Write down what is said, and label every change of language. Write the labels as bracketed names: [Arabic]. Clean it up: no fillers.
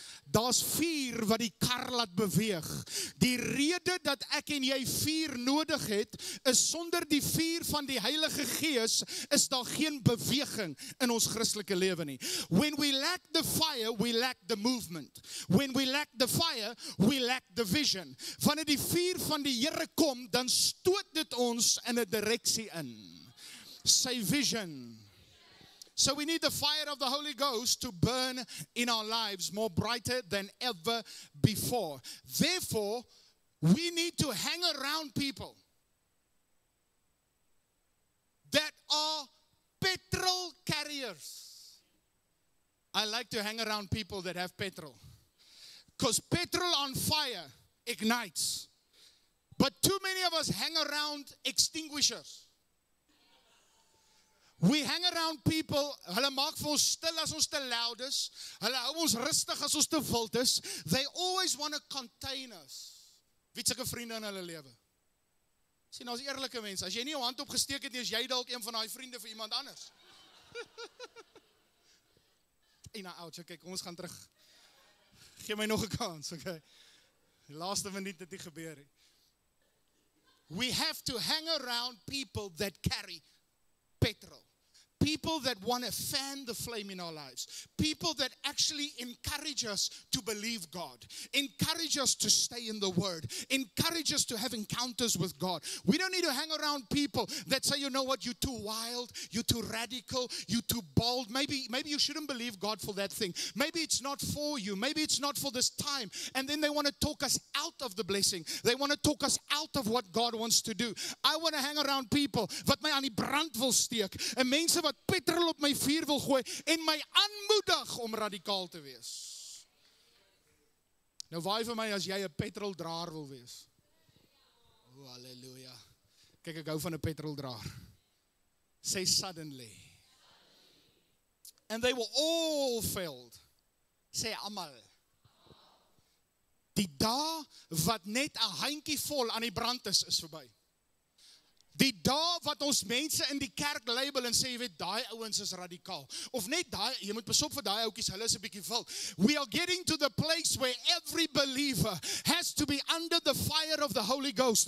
[Afrikaans] Daar's vuur wat die kar laat beweeg. Die rede dat ek en jy vuur nodig het, is sonder die vuur van die Heilige Gees, is daar geen beweging in ons Christelike lewe nie. [English] When we lack the fire, we lack the movement. When we lack the fire, we lack the vision. [Afrikaans] Wanneer die vuur van die Here kom, dan stoot dit ons in 'n direksie in. [English] Say vision. So we need the fire of the Holy Ghost to burn in our lives more brighter than ever before. Therefore, we need to hang around people that are petrol carriers. I like to hang around people that have petrol. Because petrol on fire ignites. But too many of us hang around extinguishers. We hang around people, [Afrikaans] hulle maak vir ons stil as ons te loud is, hulle hou ons rustig as ons te wild is. [English] They always want to contain us. [Afrikaans] Wie het sulke vriende in hulle lewe? Sien, ons eerlike mense, as jy nie jou hand opgesteek het nie, is jy dalk een van daai vriende vir iemand anders. Ina, ouch, okay, kom ons gaan terug. Gee my nog 'n kans, okay. Die laaste minuut het nie gebeur nie. [English] We have to hang around people that carry petrol. People that want to fan the flame in our lives. People that actually encourage us to believe God. Encourage us to stay in the Word. Encourage us to have encounters with God. We don't need to hang around people that say, you know what, you're too wild, you're too radical, you're too bold. Maybe you shouldn't believe God for that thing. Maybe it's not for you. Maybe it's not for this time. And then they want to talk us out of the blessing. They want to talk us out of what God wants to do. I want to hang around people [Afrikaans] wat my aan die brand wil steek. En mense wat petrol op my vuur wil gooi en my aanmoedig om radikaal te wees. Nou waai vir my as jy 'n petroldraer wil wees. Oh, halleluja. Kyk, ek hou van 'n petroldraer. [English] Say suddenly. And they were all filled. Say almal. [Afrikaans] Die dag wat net 'n handjie vol aan die brand is verby. Die dag wat ons mense in die kerk label en sê, jy weet, daai ouens is radikaal. Of net daai, jy moet pas op vir daai ouetjies, hulle is 'n bietjie wil. [English] We are getting to the place where every believer has to be under the fire of the Holy Ghost.